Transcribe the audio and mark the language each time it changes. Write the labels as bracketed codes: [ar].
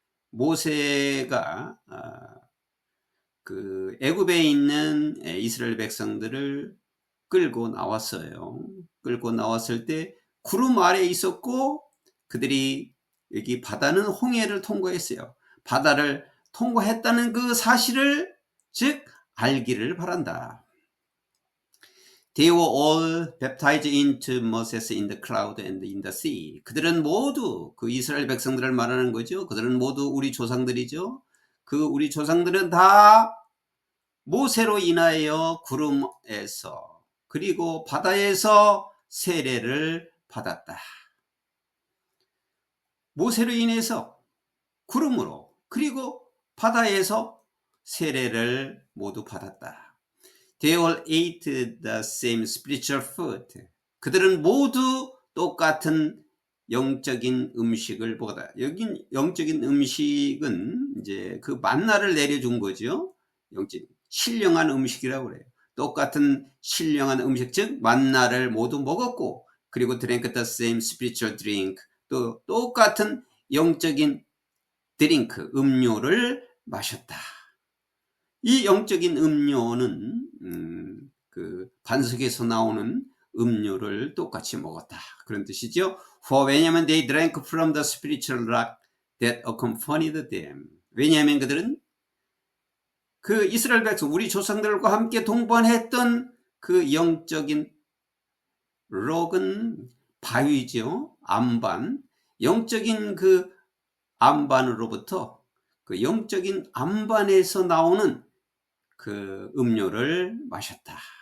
[ko] 모세가 그 애굽에 있는 이스라엘 백성들을 끌고 나왔어요. 끌고 나왔을 때 구름 아래에 있었고 그들이 여기 바다는 홍해를 통과했어요. 바다를 통과했다는 그 사실을 즉 알기를 바란다. [en] They were all baptized into Moses in the cloud and in the sea. [ko] 그들은 모두 그 이스라엘 백성들을 말하는 거죠. 그들은 모두 우리 조상들이죠. 그 우리 조상들은 다 모세로 인하여 구름에서 그리고 바다에서 세례를 받았다. 모세로 인해서 구름으로 그리고 바다에서 세례를 모두 받았다. [en] They all ate the same spiritual food. [ko] 그들은 모두 똑같은 영적인 음식을 먹었다. 여긴 영적인 음식은 이제 그 만나를 내려준 거죠. 영적 신령한 음식이라고 그래요. 똑같은 신령한 음식, 즉 만나를 모두 먹었고 그리고 [en] drank the same spiritual drink. [ko] 또 똑같은 영적인 드링크, 음료를 마셨다. 이 영적인 음료는 그 반석에서 나오는 음료를 똑같이 먹었다. 그런 뜻이죠. [en] For [ko] 왜냐하면 [en] they drank from the spiritual rock that accompanied them. [ko] 왜냐하면 그들은 그 이스라엘 백성, 우리 조상들과 함께 동반했던 그 영적인 록은 바위죠. 암반. 영적인 그 암반으로부터 그 영적인 암반에서 나오는 그 음료를 마셨다.